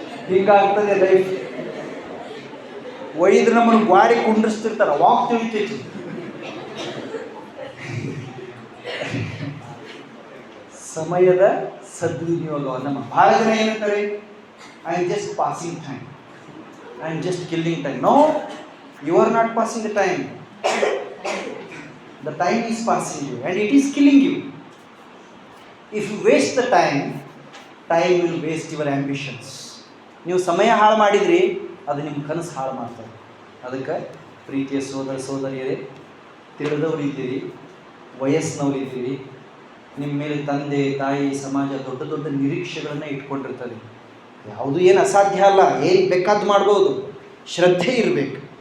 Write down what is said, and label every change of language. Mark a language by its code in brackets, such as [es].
[kn] ಹಿಂಗಾಗ್ತದೆ life. ಒಯ್ದ್ರೆ ನಮ್ಮನ್ನು ಗಾಡಿ ಕುಂಡ್ರಿಸ್ತಿರ್ತಾರ, walk ತಿಳಿತೈತಿ. ಸಮಯದ ಸದ್ವಿನಿಯೋಗ. ನಮ್ಮ ಭಾಳ ಜನ ಏನಂತಾರೆ, [en] I am just passing time, I am just killing time. No, you are not passing the time. The time is passing you and it is killing you. If you waste the time, time will waste your ambitions. [kn] ನೀವು ಸಮಯ ಹಾಳು ಮಾಡಿದ್ರಿ, ಅದು ನಿಮ್ಮ ಕನಸು ಹಾಳು ಮಾಡ್ತಾರೆ. ಅದಕ್ಕೆ ಪ್ರೀತಿಯ ಸೋದರ ಸೋದರಿಯರೇ, ತಿಳಿದವರು ಇದ್ದೀರಿ, ವಯಸ್ಸಿನವರು ಇದ್ದೀರಿ, ನಿಮ್ಮ ಮೇಲೆ ತಂದೆ ತಾಯಿ ಸಮಾಜ ದೊಡ್ಡ ದೊಡ್ಡ ನಿರೀಕ್ಷೆಗಳನ್ನು ಇಟ್ಕೊಂಡಿರ್ತದೆ. ಯಾವುದು ಏನು ಅಸಾಧ್ಯ ಅಲ್ಲ, ಏನು ಬೇಕಾದ್ದು ಮಾಡ್ಬೋದು, ಶ್ರದ್ಧೆ ಇರಬೇಕು.